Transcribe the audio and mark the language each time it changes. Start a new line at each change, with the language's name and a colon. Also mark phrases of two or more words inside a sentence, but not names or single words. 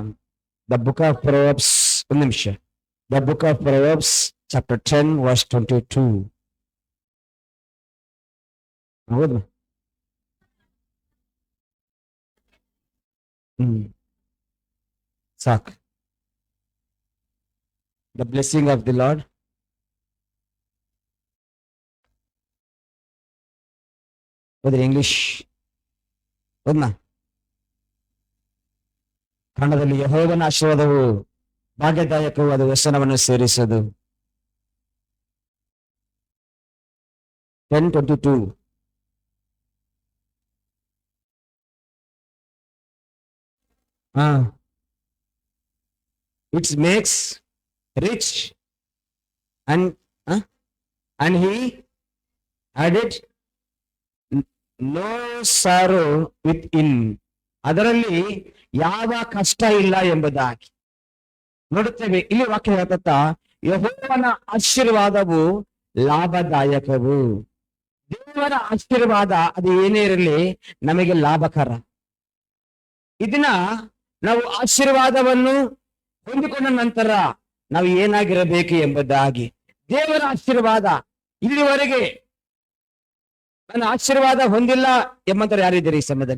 English: The Book of Proverbs,
Telugu: ఒక నిమిషం.
English: The Book of Proverbs chapter 10 verse 22.
Telugu: అవును. సాక్.
English: The blessing of the Lord.
Kannada: ಓದ್ರಿ ಇಂಗ್ಲಿಷ್. ಓದ್ನಾ. ಕನ್ನಡದಲ್ಲಿ ಯೆಹೋವನ ಆಶೀರ್ವಾದವು ಭಾಗ್ಯದಾಯಕವು, ಅದು ವ್ಯಸನವನ್ನು ಸೇರಿಸದು. 10:22.
English: It makes rich and he added no sorrow with in.
Kannada: ಅದರಲ್ಲಿ ಯಾವ ಕಷ್ಟ ಇಲ್ಲ ಎಂಬುದಾಗಿ ನೋಡುತ್ತೇವೆ. ಇಲ್ಲಿ ವಾಕ್ಯ ಹೇಳ್ತಾ, ಯೆಹೋವನ ಆಶೀರ್ವಾದವು ಲಾಭದಾಯಕವು. ದೇವರ ಆಶೀರ್ವಾದ ಅದು ಏನೇ ಇರಲಿ ನಮಗೆ ಲಾಭಕರ. ಇದನ್ನ ನಾವು ಆಶೀರ್ವಾದವನ್ನು ಹೊಂದಿಕೊಂಡ ನಂತರ ನಾವು ಏನಾಗಿರಬೇಕು ಎಂಬುದಾಗಿ, ದೇವರ ಆಶೀರ್ವಾದ ಇಲ್ಲಿವರೆಗೆ ನನ್ನ ಆಶೀರ್ವಾದ ಹೊಂದಿಲ್ಲ ಎಂಬಂತವ್ರು ಯಾರಿದ್ದೀರಿ ಈ ಸಮಯದಲ್ಲಿ?